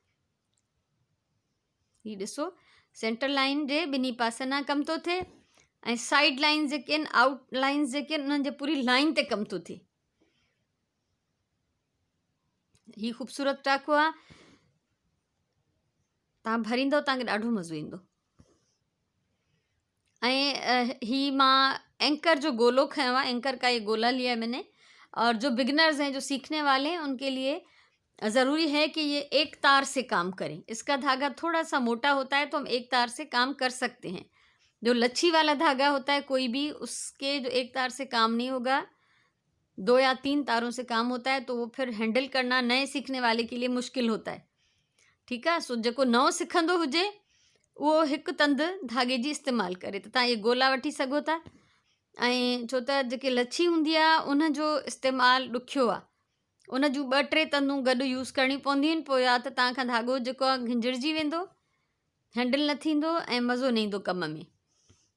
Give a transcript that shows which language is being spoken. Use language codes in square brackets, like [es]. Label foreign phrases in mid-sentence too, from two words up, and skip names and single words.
[sd] हीअ ॾिसो [en] center line [sd] जे ॿिन्ही पासनि खां कमु थो थिए ऐं [en] side line [sd] जेके आहिनि, [en] outlines [sd] जेके आहिनि उन्हनि जे पूरी लाइन ते कमु थो थिए। हीअ ख़ूबसूरत टाको आहे, तव्हां भरींदव तव्हांखे ॾाढो मज़ो ईंदो। ऐं ही मां एंकर जो गोलो खयो आहे, [hi] एंकर का ये गोला लिया है मैंने। और जो बिगनर्स हैं, जो सीखने वाले हैं, उनके लिए ज़रूरी है कि ये एक तार से काम करें। इसका धागा थोड़ा सा मोटा होता है तो हम एक तार से काम कर सकते हैं। जो लच्छी वाला धागा होता है कोई भी, उसके जो एक तार से काम नहीं होगा, 2 या 3 तारों से काम होता है, तो वो फिर हैंडल करना नए सीखने वाले के लिए मुश्किल होता है। ठीक है, [sd] सो जेको नओं सिखंदो हुजे उहो हिकु तंदु धागे जी इस्तेमालु करे। त तव्हां इहे गोला वठी सघो था। ऐं छो त जेके लच्छी हूंदी आहे उनजो इस्तेमालु ॾुखियो आहे, उन जूं 2-3 तंदूं गॾु यूज़ करणी पवंदियूं आहिनि, पोइ या त तव्हांखां धागो जेको आहे घिंजड़जी वेंदो, हैंडल न थींदो ऐं मज़ो न ईंदो कम में।